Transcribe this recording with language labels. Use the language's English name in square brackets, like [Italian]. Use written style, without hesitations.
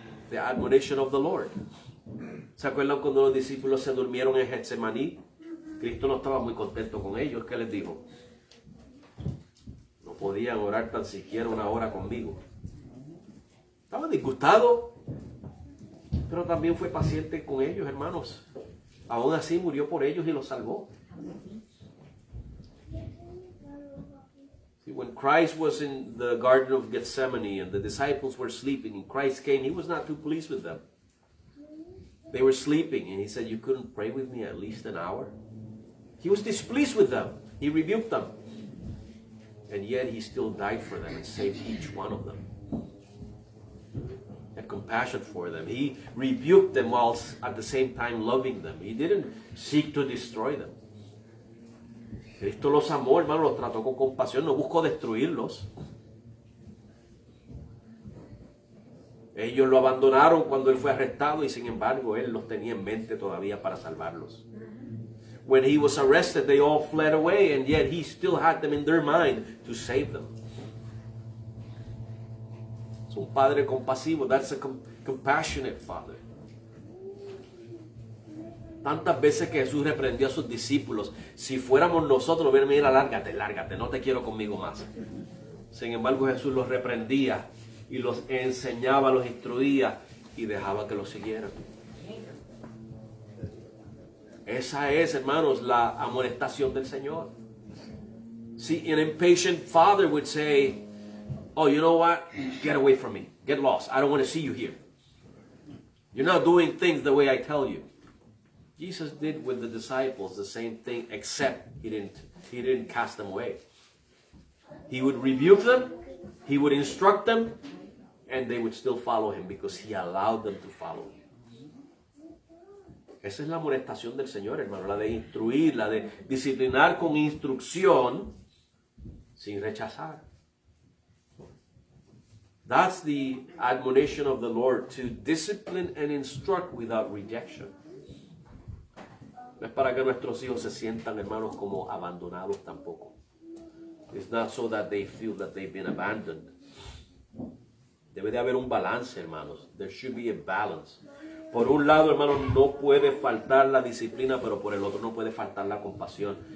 [English] The admonition of the Lord. [Spanish] ¿Se acuerdan cuando los discípulos se durmieron en Getsemaní? Cristo no estaba muy contento con ellos. ¿Qué les dijo? No podían orar tan siquiera una hora conmigo. Estaba disgustado, pero también fue paciente con ellos, hermanos. Aún así murió por ellos y los salvó. [English] See, when Christ was in the Garden of Gethsemane and the disciples were sleeping and Christ came, he was not too pleased with them. They were sleeping and he said, "You couldn't pray with me at least an hour?" He was displeased with them. He rebuked them. And yet he still died for them and saved each one of them. He had compassion for them. He rebuked them whilst at the same time loving them. He didn't seek to destroy them. [Spanish] Cristo los amó, hermano, los trató con compasión, no buscó destruirlos. Ellos lo abandonaron cuando él fue arrestado y sin embargo él los tenía en mente todavía para salvarlos. [English] When he was arrested, they all fled away, and yet he still had them in their mind to save them. [Spanish] Es un padre compasivo. [English] That's a compassionate father. [Spanish] Tantas veces que Jesús reprendió a sus discípulos, si fuéramos nosotros, mira, lárgate, no te quiero conmigo más. Sin embargo, Jesús los reprendía y los enseñaba, los instruía y dejaba que los siguieran. Esa es, hermanos, la amonestación del Señor. [English] See, an impatient father would say, oh, you know what? Get away from me. Get lost. I don't want to see you here. You're not doing things the way I tell you. Jesus did with the disciples the same thing, except he didn't cast them away. He would rebuke them, he would instruct them, and they would still follow him because he allowed them to follow him. [Spanish] Esa es la amonestación del Señor, hermano, la de instruir, la de disciplinar con instrucción sin rechazar. [English] That's the admonition of the Lord, to discipline and instruct without rejection. [Spanish] No es para que nuestros hijos se sientan, hermanos, como abandonados tampoco. [English] It's not so that they feel that they've been abandoned. [Spanish] Debe de haber un balance, hermanos. [English] There should be a balance. [Spanish] Por un lado, hermanos, no puede faltar la disciplina, pero por el otro no puede faltar la compasión.